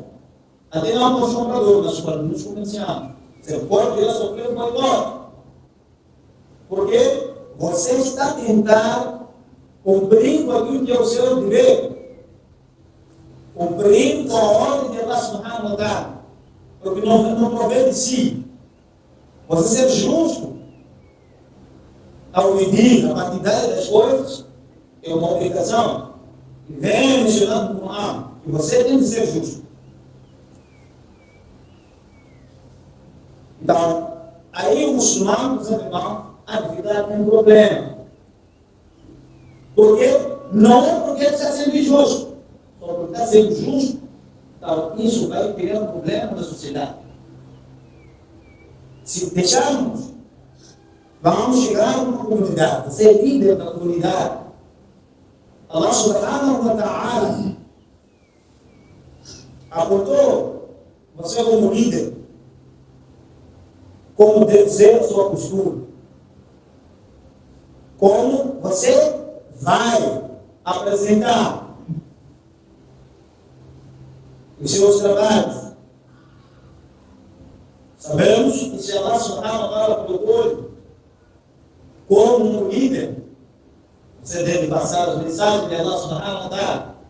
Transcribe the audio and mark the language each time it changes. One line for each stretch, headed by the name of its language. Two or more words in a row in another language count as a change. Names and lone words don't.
Portuguese: Até não para os compradores, nos comerciantes. Você pode vir a sofrer um boicote. Porque você está tentando cumprir com aquilo que é o seu dever. Cumprir com a ordem de
Arabic: الله سبحانه وتعالى.
Portuguese: Porque não provém de si. Você ser justo ao medir a quantidade das coisas é uma obrigação. Vem mencionando no Coran que você tem que ser justo. Então, aí o muçulmano, por exemplo, a atividade tem um problema. Porque não é porque ele está sendo injusto, só porque está sendo justo, então isso vai criar um problema na sociedade. Se deixarmos, vamos chegar a uma comunidade, você é líder da comunidade.
Arabic: الله سبحانه وتعالى
Portuguese: apontou você como líder, como deve ser a sua postura, como você vai apresentar os seus trabalhos. Sabemos que se
Arabic: الله سبحانه وتعالى
Portuguese: colocou como um líder, você deve passar as mensagens de
Arabic: الله سبحانه وتعالى.